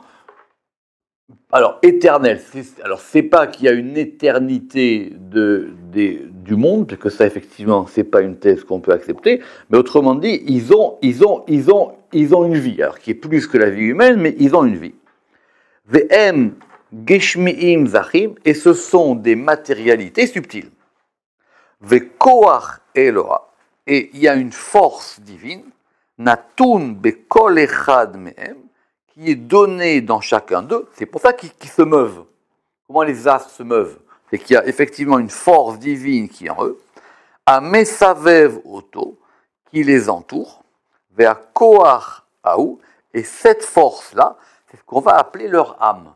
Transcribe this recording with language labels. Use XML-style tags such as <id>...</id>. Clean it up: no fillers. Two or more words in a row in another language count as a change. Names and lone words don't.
<fr>Alors, éternel, c'est pas qu'il y a une éternité du monde, parce que ça, effectivement, c'est pas une thèse qu'on peut accepter, mais autrement dit, ils ont une vie, alors qui est plus que la vie humaine, mais ils ont une vie.</fr> <he>והם גשמיים זכים,</he> <fr>et ce sont des matérialités subtiles.</fr> <he>וכח אלוה,</he> <fr>et il y a une force divine,</fr> <he>נתון בכל אחד מהם,</he> <fr>qui est donné dans chacun d'eux, c'est pour ça qu'ils se meuvent. Comment les astres se meuvent? C'est qu'il y a effectivement une force divine qui est en eux, à</fr> <he>מסבב אותו,</he> <fr>qui les entoure, vers</fr> <he>כח הוא,</he> <fr>et cette force-là, c'est ce qu'on va appeler leur âme.</fr>